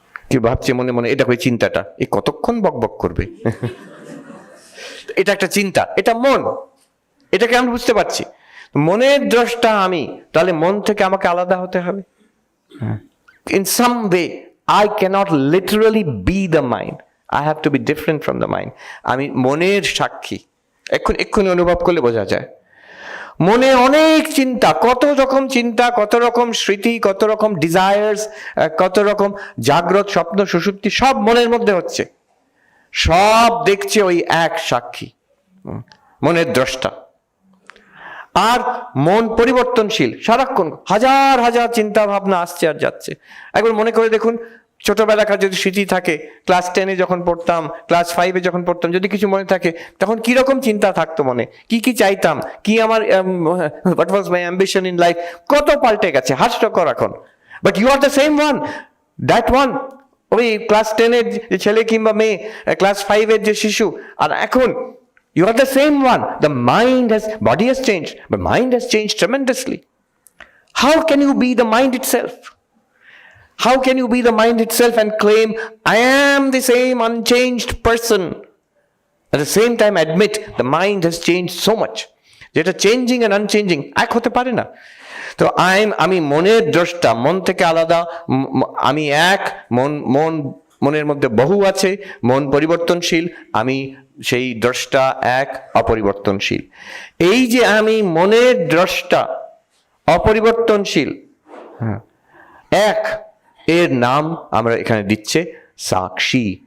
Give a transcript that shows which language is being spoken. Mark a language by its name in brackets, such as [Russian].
[Bangla] কি ভাবছে মনে মনে? এটা ওই চিন্তাটা, এই কতক্ষণ বকবক করবে, এটা একটা চিন্তা, এটা মন, এটাকে আমি বুঝতে পারছি। মনের দ্রষ্টা আমি, তাহলে মন থেকে আমাকে আলাদা হতে হবে। [English] In some way I cannot literally be the mind, I have to be different from the mind. [Bangla] আমি মনের সাক্ষী, এক্ষুনি অনুভব করলে বোঝা যায়। মনে অনেক চিন্তা, কত রকম চিন্তা, কত রকম স্মৃতি, কত রকম ডিজায়ার্স, কত রকম জাগ্রত স্বপ্ন সুষুপ্তি, সব মনের মধ্যে হচ্ছে। সব দেখছে ওই এক সাক্ষী, মনের দ্রষ্টা। আর মন পরিবর্তনশীল, সারাক্ষণ হাজার হাজার চিন্তা ভাবনা আসছে আর যাচ্ছে। একবার মনে করে দেখুন, ছোটবেলাকার যদি স্মৃতি থাকে, ক্লাস 10-এ যখন পড়তাম, ক্লাস 5-এ যখন পড়তাম, যদি কিছু মনে থাকে, তখন কিরকম চিন্তা থাকতো মনে, কি কি চাইতাম, কি আমার [English] what was my ambition in life, [Bangla] কত পাল্টে গেছে, হাস্যকর এখন। [English] But you are the same one, that one. [Bangla] ওই ক্লাস 10-এর যে ছেলে কিংবা মেয়ে, ক্লাস 5-এর যে শিশু, আর এখন [English] you are the same one. The mind has, body has changed, but mind has changed tremendously. How can you be the mind itself? How can you be the mind itself and claim, I am the same unchanged person? At the same time admit the mind has changed so much. [Bangla] যেটা changing [English] and unchanging [Bangla] এক হতে পারে না। তো আমি মনের দ্রষ্টা, মন থেকে আলাদা, আমি এক, মনের মধ্যে বহু আছে, মন পরিবর্তনশীল, আমি সেই দ্রষ্টা এক, অপরিবর্তনশীল। এই যে আমি মনের দ্রষ্টা, অপরিবর্তনশীল, এক, এর নাম আমরা এখানে দিচ্ছে সাক্ষী।